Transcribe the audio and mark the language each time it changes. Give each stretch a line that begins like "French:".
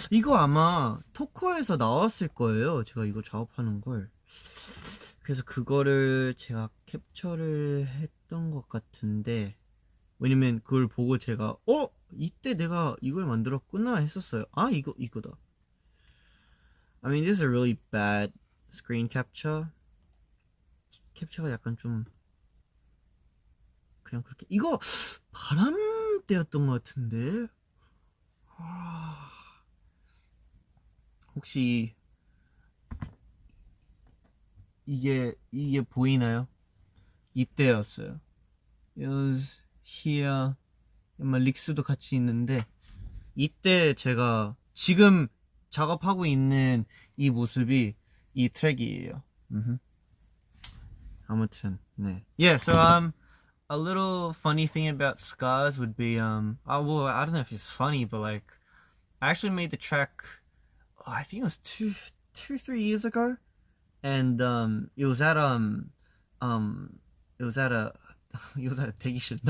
Korean: 이거 아마 토커에서 나왔을 거예요. 제가 이거 작업하는 걸. 그래서 그거를 제가 캡처를 했던 것 같은데 왜냐면 그걸 보고 제가 이때 내가 이걸 만들었구나 했었어요. 아 이거다.
English: I mean this is a really bad screen capture.
Korean: 캡처가 약간 좀 그냥 그렇게 이거 바람 때였던 것 같은데 혹시 이게 보이나요? 이때였어요.
English: It was here.
Korean: 아마 릭스도 같이 있는데 이때 제가 지금 작업하고 있는 이 모습이 이 트랙이에요. 아무튼 네.
English: Yeah, so a little funny thing about Scars would be well, I don't know if it's funny, but like I actually made the track I think it was 3 years ago, and it was at it was at a it was at a 대기실.